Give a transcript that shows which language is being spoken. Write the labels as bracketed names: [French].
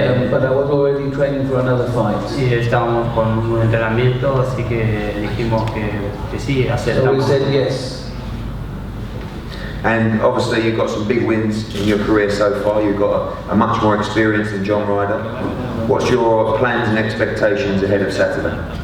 [English] But I was already training for another fight. [Spanish] Sí, estábamos con un entrenamiento, así que dijimos que sí, [English] So we said yes. And obviously you've got some big wins in your career so far. You've got a much more experience than John Ryder. What's your plans and expectations ahead of Saturday?